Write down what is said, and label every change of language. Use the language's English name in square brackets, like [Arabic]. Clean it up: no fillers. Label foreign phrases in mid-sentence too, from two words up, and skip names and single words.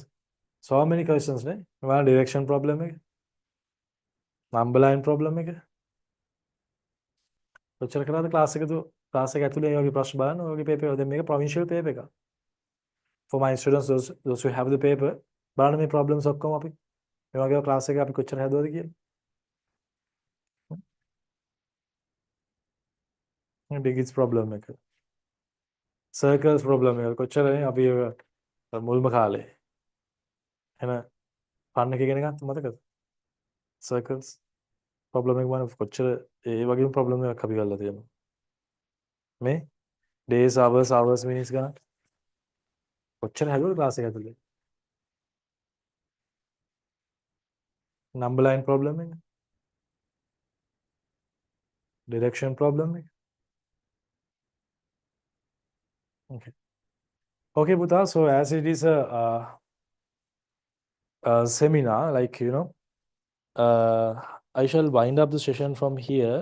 [English] So many questions, right? One direction problem එක, number line problem එක. [Sinhala] කොච්චර කරාද class එක ඇතුලේ මේ වගේ ප්‍රශ්න බලන්න ඔය වගේ paper එක. දැන් මේක provincial paper එකක්. [English] For my students, those who have the paper, [Sinhala] බලන්න මේ problems ඔක්කොම අපි මේ වගේ class එක අපි කොච්චර හැදුවද කියලා. මේ [English] digits problem [Sinhala] එක. [English] Circles problem [Sinhala] එක කොච්චර අපි මුල්ම කාලේ. එන fun එක ඉගෙන ගත්ත මතකද? [English] Circles problem [Sinhala] එක වань කොච්චර ඒ වගේම problem එකක් අපි කරලා තියෙනවා. මේ [English] days hours minutes [Sinhala] ගණන් කොච්චර හැදුවද class එක ඇතුලේ. [English] Number line problem එක, direction problem එක. Okay, Buddha. So as it is a seminar, like I shall wind up the session from here.